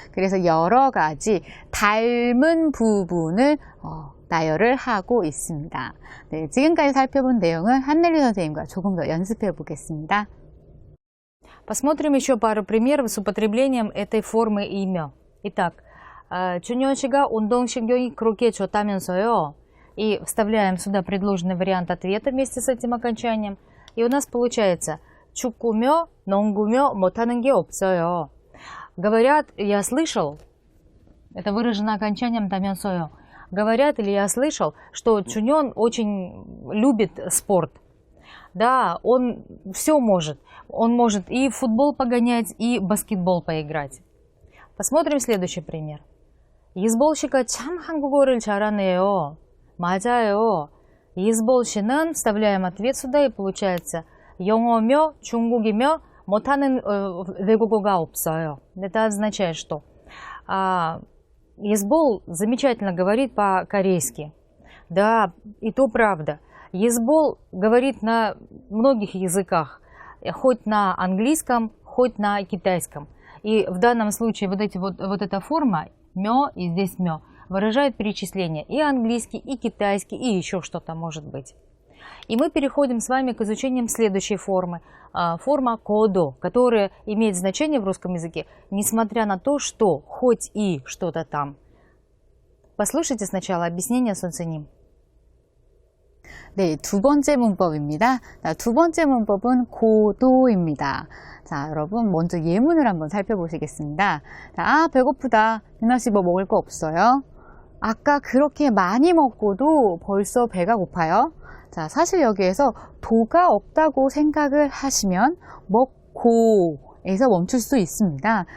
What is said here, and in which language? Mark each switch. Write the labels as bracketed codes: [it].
[ko] 그래서 여러 가지 닮은 부분을 나열을 하고 있습니다. 네, 지금까지 살펴본 내용은 한넬리 선생님과 조금 더 연습해 보겠습니다. [ru] Посмотрим еще пару примеров с употреблением этой формы имя. [ko] Итак, 준현 씨가 운동신경이 그렇게 좋다면서요. [ru] И вставляем сюда предложенный вариант ответа вместе с этим окончанием. И у нас получается [ko] 축구며, 농구며 못하는 게 없어요. [ru] Говорят, я слышал, это выражено окончанием та면서요. Говорят, или я слышал, что Чуньон очень любит спорт. Да, он все может. Он может и футбол погонять, и баскетбол поиграть. Посмотрим следующий пример. [ko] 이스볼 씨가 참 한국어를 잘하네요. 맞아요. 이스볼 씨는 [ru] вставляем ответ сюда и получается [ko] 영어며 중국이며 못하는 외국어가 없어요. [ru] Это означает, что Езбол замечательно говорит по-корейски. Да, и то правда. Езбол говорит на многих языках, хоть на английском, хоть на китайском. И в данном случае вот эта форма мё и здесь мё выражает перечисление и английский, и китайский, и еще что-то может быть. И мы переходим с вами к изучению следующей формы. Форма кодо, которая имеет значение в русском языке, несмотря на то, что хоть и что-то там. Послушайте сначала объяснение 선생님. [ko] 네, 두 번째 문법입니다. 두 번째 문법은 고도입니다. 자, 여러분 먼저 예문을 한번 살펴보시겠습니다. 자, 배고프다. 윤아 씨 뭐 먹을 거 없어요? 아까 그렇게 많이 먹고도 벌써 배가 고파요. 자, 사실 여기에서 도가 없다고 생각을 하시면 먹고에서 멈출 수 있습니다.